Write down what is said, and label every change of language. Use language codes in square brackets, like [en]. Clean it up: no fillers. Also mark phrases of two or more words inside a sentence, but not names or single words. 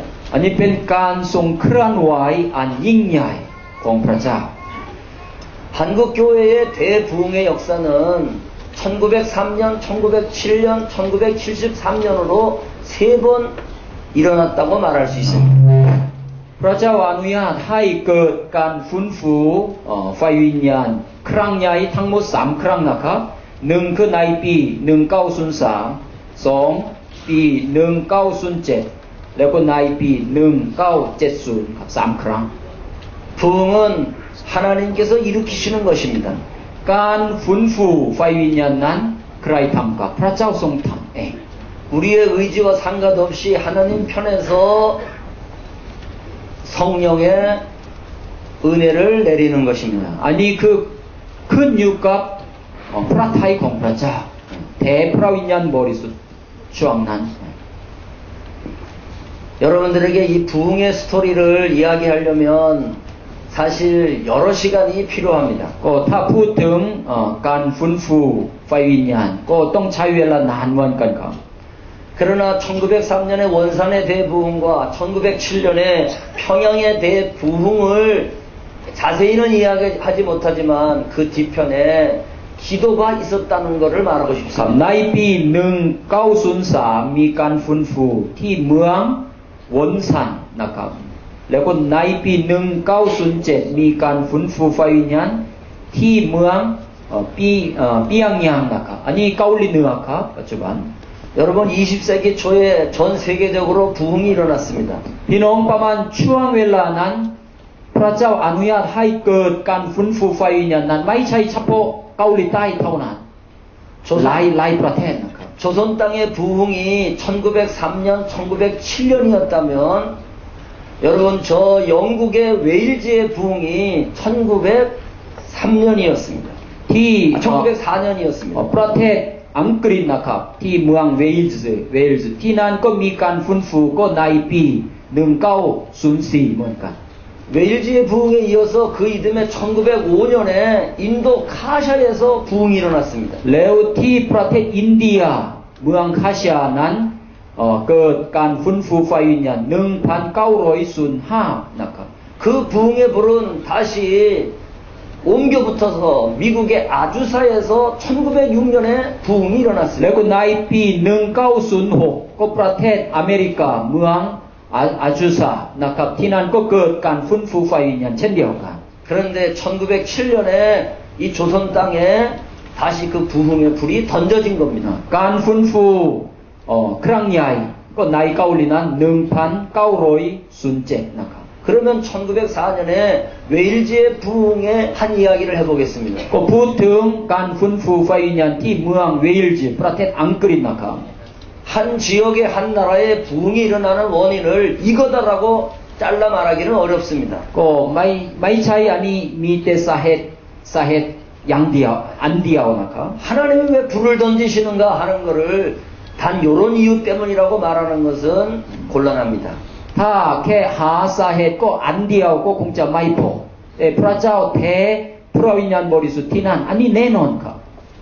[th] อันนี้เป็นการทรงเคลื่อนไหวอันยิ่งใหญ่ของพระเจ้า [ko] 한국교회의 대부흥의 역사는 1903년, 1907년, 1973년으로 3번 일어났다고 말할 수 있습니다. [th] พระเจ้าอนุญาตให้เกิดการฟื้นฟูไฟวิญญาณครั้งใหญ่ทั้งหมด3ครั้งนะครับ1คือในปี1903 2ปี1907แล้วก็ในปี1970ครับ3ครั้ง [ko] 부흥은 하나님께서 일으키시는 것입니다. [th] การฟื้นฟูไฟวิญญาณนั้นใครทำครับพระเจ้าทรงทำเอง [ko] 우리의 의지와 상관없이 하나님 편에서 성령의 은혜를 내리는 것입니다. [th] อันนี้คือขึ้นอยู่กับพระทัยของพระเจ้าแต่พระวิญญาณบริสุทธิ์ช่วงนั้น [ko] 여러분들에게 이 부흥의 스토리를 이야기하려면 사실 여러 시간이 필요합니다. [th] ก็ถ้าพูดถึงการฟื้นฟูไฟวิญญาณก็ต้องใช้เวลานานเหมือนกันครับ [ko] 그러나 1903년의 원산의 대부흥과 1907년의 평양의 대부흥을 자세히는 이야기하지 못하지만 그 뒤편에 기도가 있었다는 것을 말하고 [th] ครับ [ko] 싶습니다. [th] ในปี1903มีการฟื้นฟูที่เมืองวอนซันนะครับแล้วก็ในปี1907มีการฟื้นฟูไฟวิญญาณที่เมืองปียางยางนะครับอันนี้เกาหลีเหนือครับปัจจุบัน [ko] 여러분 20세기 초에 전 세계적으로 부흥이 일어났습니다. [th] พี่น้องประมาณช่วงเวลานั้นพระเจ้าอนุญาตให้เกิดการฟื้นฟูไฟวิญญาณนั้นไม่ใช่เฉพาะเกาหลีใต้เท่านั้นหลายประเทศนะครับ [ko] 조선 땅의 부흥이 1903년, 1907년이었다면 여러분 저 영국의 웨일즈의 부흥이 1903년이었습니다. [th] ที่ [ko] 1904년이었습니다. [th] ประเทศอังกฤษนะครับที่เมืองเวลส์ที่นั่นก็มีการฟื้นฟูก็ในปี1904เหมือนกัน [ko] 웨일즈의 부흥에 이어서 그 이듬해 1905년에 인도 카샤에서 부흥이 일어났습니다. [th] แล้วที่ประเทศอินเดียเมืองคาชานั้นเกิดการฟื้นฟูไฟวิญญาณ1905นะครับ [ko] 그 부흥의 불은 다시 옮겨 붙어서 미국의 아주사에서 1906년에 부흥이 [th] แล้ว [ko] 일어났습니다. [th] ก็ในปี1906ก็ประเทศอเมริกาเมืองอาจูซานะครับที่นั่นก็เกิดการฟื้นฟูไฟวิญญาณเช่นเดียวกัน [ko] 그런데 1907년에 이 조선 땅에 다시 그 부흥의 불이 던져진 겁니다. [th] การฟื้นฟูครั้งใหญ่ก็ในเกาหลีนั้น1907นะครับ [ko] 그러면 1904년에 웨일즈의 부흥의 한 이야기를 해보겠습니다. [th] ก็พูดถึงการฟื้นฟูไฟวิญญาณที่เมืองเวลส์ประเทศอังกฤษนะครับ [ko] 한 지역의 한 나라의 부흥이 일어나는 원인을 이거다라고 잘라 말하기는 어렵습니다. [th] ก็ไม่ใช่อันนี้มีแต่สาเหตุอย่างเดียวอันเดียวนะครับ [ko] 하나님이 왜 불을 던지시는가 하는 거를 단 요런 이유 때문이라고 말하는 것은 곤란합니다. [th] ถ้าแค่หาสาเหตุก็อันเดียวก็คงจะไม่พอแต่พระเจ้าแท้พระวิญญาณบริสุทธิ์ที่นั่นอันนี้แน่นอนครับ